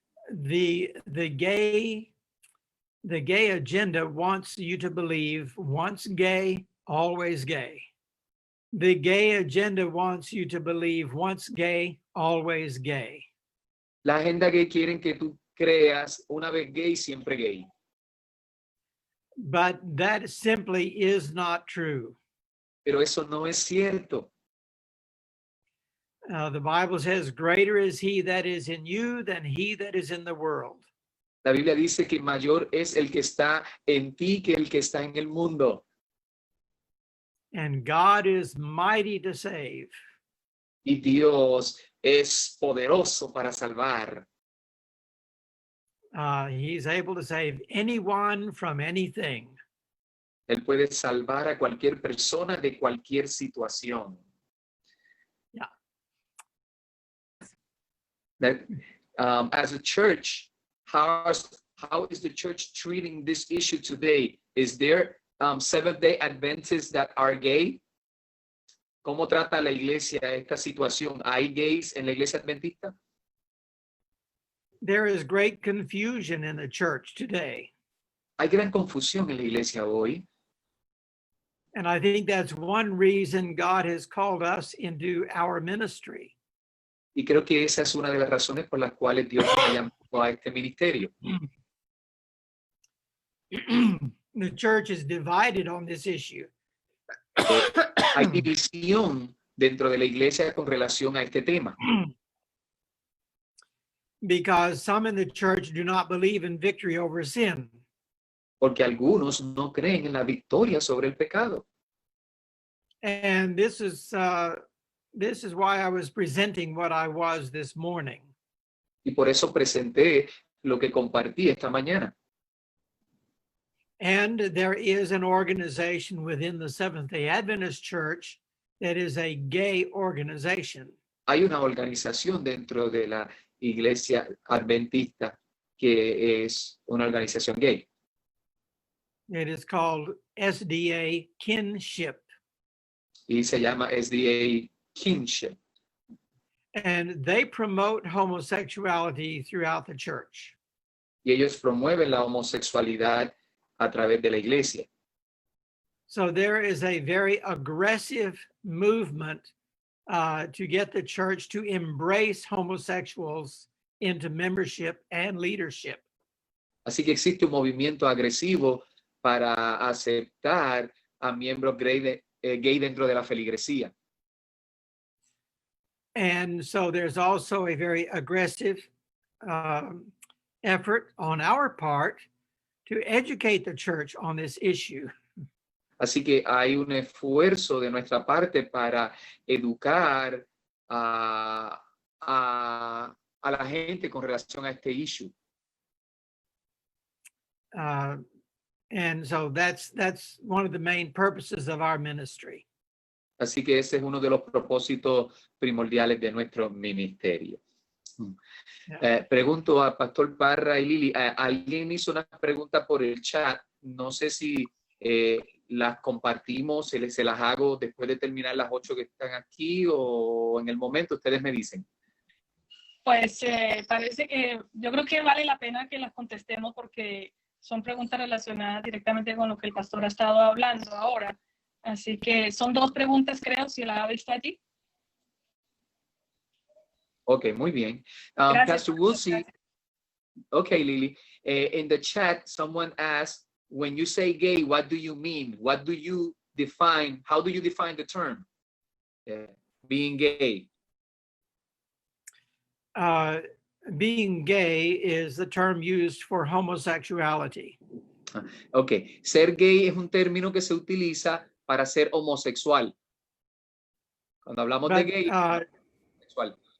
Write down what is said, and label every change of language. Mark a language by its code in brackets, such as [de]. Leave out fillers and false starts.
[en] The gay agenda wants you to believe once gay, always gay. The gay agenda wants you to believe once gay, always gay. [es] La agenda gay quieren que tú creas una vez gay, siempre gay. [en] But that simply is not true. [es] Pero eso no es cierto. [en] The Bible says, greater is he that is in you than he that is in the world. [es] La Biblia dice que mayor es el que está en ti que el que está en el mundo. [en] And God is mighty to save. [es] Y Dios es poderoso para salvar. [en] He's able to save anyone from anything. [es] Él puede salvar a cualquier persona de cualquier situación. [en] Yeah. That, as a church, how is the church treating this issue today? Is there Seventh-day Adventists that are gay? [es] ¿Cómo trata la iglesia esta situación? ¿Hay gays en la iglesia adventista? [en] There is great confusion in the church today. [es] Hay gran confusión en la iglesia hoy. [en] And I think that's one reason God has called us into our ministry. [es] Y creo que esa es una de las razones por las cuales Dios nos ha llamado a este ministerio. [en] The church is divided on this issue. [es] Hay división dentro de la iglesia con relación a este tema. [en] Because some in the church do not believe in victory over sin. [es] Porque algunos no creen en la victoria sobre el pecado. [en] And this is why I was presenting what I was this morning. [es] Y por eso presenté lo que compartí esta mañana. [en] And there is an organization within the Seventh-day Adventist Church that is a gay organization. [es] Hay una organización dentro de la iglesia adventista que es una organización gay. [en] It is called SDA Kinship. [es] Y se llama SDA Kinship. [en] And they promote homosexuality throughout the church. [es] Y ellos promueven la homosexualidad a través de la iglesia. [en] So there is a very aggressive movement to get the church to embrace homosexuals into membership and leadership. [es] Así que existe un movimiento agresivo para aceptar a miembros gay dentro de la feligresía. [en] And so there's also a very aggressive effort on our part to educate the church on this issue. [es] Así que hay un esfuerzo de nuestra parte para educar a la gente con relación a este issue. [en] And so that's one of the main purposes of our ministry. [es] Así que ese es uno de los propósitos primordiales de nuestro ministerio. Pregunto a Pastor Parra y Lili, alguien hizo una pregunta por el chat, no sé si las compartimos, se las hago después de terminar las 8 que están aquí o en el momento ustedes me dicen. Pues parece que yo creo que vale la pena que las contestemos porque son preguntas relacionadas directamente con lo que el pastor ha estado hablando ahora. Así que son 2 preguntas, creo, si la está allí. Ok, muy bien. Gracias, [en] Pastor Woolsey, okay, Lily. In the chat, someone asked, when you say gay, what do you mean? What do you define? How do you define the term? Being gay. Being gay is the term used for homosexuality. [es] Ok, ser gay es un término que se utiliza para ser homosexual. Cuando hablamos de gay, sexual.